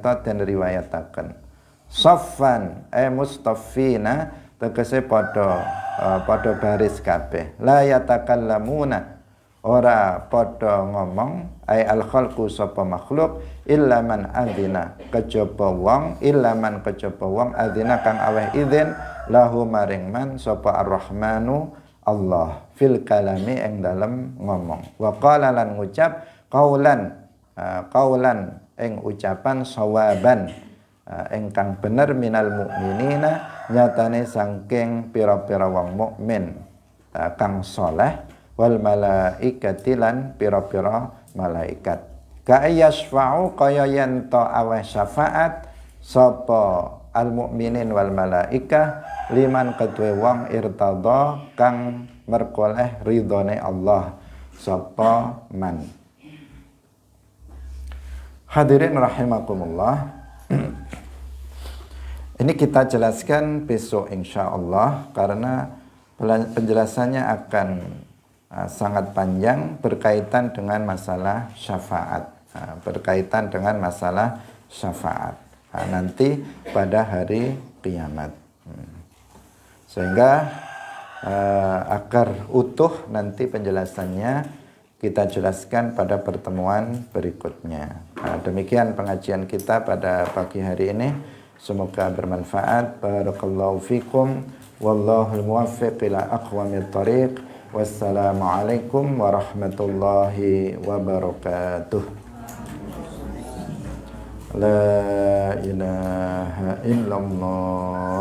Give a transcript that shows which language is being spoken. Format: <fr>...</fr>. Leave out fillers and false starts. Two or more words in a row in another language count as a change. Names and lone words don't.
<jv>to den riwayataken</jv> <ar>صفا مصطفين</ar> <jv>tegese padha baris kabeh</jv> <ar>لا يتكلمون</ar> <jv>ora padha ngomong</jv> <ar>أي الخلق</ar> <jv>sapa makhluk</jv> <ar>إلا من</ar> <jv>adzina kejaba wong adzina kang aweh izin lahu maring man sapa ar-rahmanu Allah</jv> <ar>في الكلام</ar> <jv>ing dalem ngomong</jv> <ar>وقال</ar> <jv>lan ngucap qaulan ing ucapan sawaban ingkang bener</jv> <ar>من المؤمنين</ar> <jv>nyatane saking pira-pira wong mukmin kang saleh</jv> <ar>والملائكة</ar> <jv>lan pira-pira malaikat</jv> <ar>ك يشفع</ar> <jv>kaya yen to aweh syafaat sapa</jv> <ar>المؤمنين والملائكة لمن</ar> <jv>kedue wong irtada kang merkoleh ridhone Allah sapa man.</jv> <ar>حاضرين رحمكم الله.</ar> <id>Ini kita jelaskan besok insyaallah karena penjelasannya akan sangat panjang berkaitan dengan masalah syafaat. Nanti pada hari kiamat. Sehingga agar utuh nanti penjelasannya kita jelaskan pada pertemuan berikutnya. Demikian pengajian kita pada pagi hari ini. Semoga bermanfaat.</id> <ar>بارك الله فيكم. والله الموفق إلى أقوم الطريق. والسلام عليكم ورحمة الله وبركاته. لا إله إلا الله.</ar>